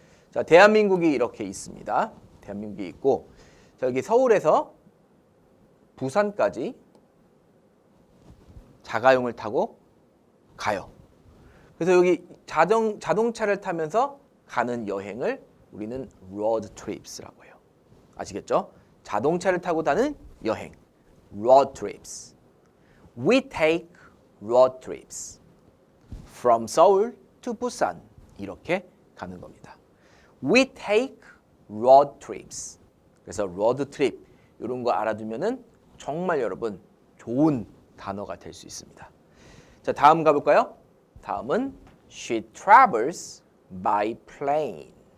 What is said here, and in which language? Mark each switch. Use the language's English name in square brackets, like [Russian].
[Korean] 자, 대한민국이 이렇게 있습니다. 대한민국이 있고 저기 서울에서 부산까지 자가용을 타고 가요. 그래서 여기 자동차를 타면서 가는 여행을 우리는 road trips라고 해요. 아시겠죠? 자동차를 타고 가는 여행, road trips. [English] We take road trips from Seoul to Busan. [Korean] 이렇게 가는 겁니다. [English] We take road trips. [Korean] 그래서 road trip 이런 거 알아두면은 정말 여러분 좋은 단어가 될 수 있습니다. 자, 다음 가볼까요? [English] 다음은 she travels by plane.